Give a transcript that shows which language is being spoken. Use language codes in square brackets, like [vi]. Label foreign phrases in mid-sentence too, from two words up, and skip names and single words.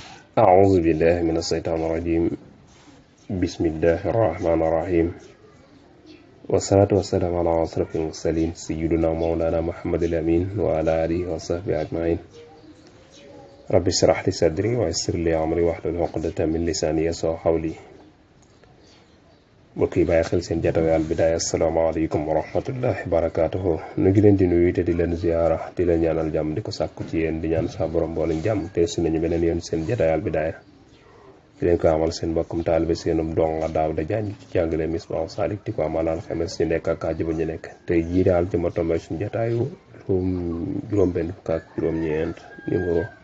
[ar] أعوذ بالله من الشيطان الرجيم بسم الله الرحمن الرحيم والصلاة والسلام على أشرف المرسلين سيدنا مولانا محمد الأمين وعلى آله وصحبه أجمعين رب اشرح لي صدري ويسر لي أمري واحلل عقدة من لساني يفقهوا قولي mbokk [wo] yi bàyyi xel seen jataay Al Bidaaya [ar] السلام عليكم ورحمة الله وبركاته [wo] nu ngi leen di nuyu te di leen ziyaara di leen ñaanal jàmm di ko sàkku ci yéen di ñaan sa borom boole jàmm te su nañu beneen yoon seen jataay Al Bidaaya di leen ko amal seen mbokkum taalibe seenum donga Daawda Jaañ ci jàngale Misbaahu Saalik di ko amal alxames ñu nekk ak àjjuma ñu nekk tey jii daal jëma tombé suñu jataayu juróom-benn fukk ak juróom-ñeent numéro